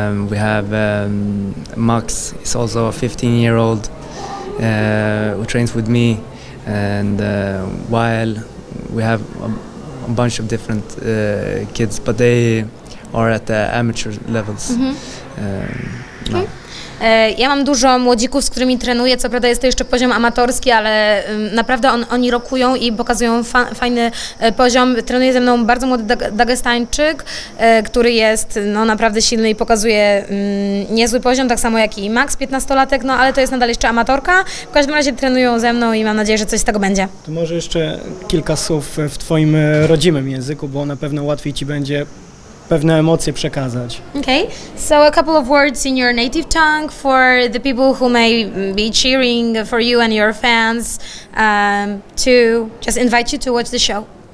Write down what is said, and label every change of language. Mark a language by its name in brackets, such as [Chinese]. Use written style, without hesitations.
[English] We have Max, he's also a 15-year-old who trains with me, and while we have a bunch of different kids, but they are at the amateur levels. No. [Polish] Ja mam dużo młodzików, z którymi trenuję, co prawda jest to jeszcze poziom amatorski, ale naprawdę oni rokują i pokazują fajny poziom. Trenuje ze mną bardzo młody Dagestańczyk, który jest no, naprawdę silny i pokazuje niezły poziom, tak samo jak i Max, 15-latek, no ale to jest nadal jeszcze amatorka. W każdym razie trenują ze mną i mam nadzieję, że coś z tego będzie. To może jeszcze kilka słów w twoim rodzimym języku, bo na pewno łatwiej ci będzie pewne emocje przekazać. [English] Okay, so a couple of words in your native tongue for the people who may be cheering for you and your fans, to just invite you to watch the show.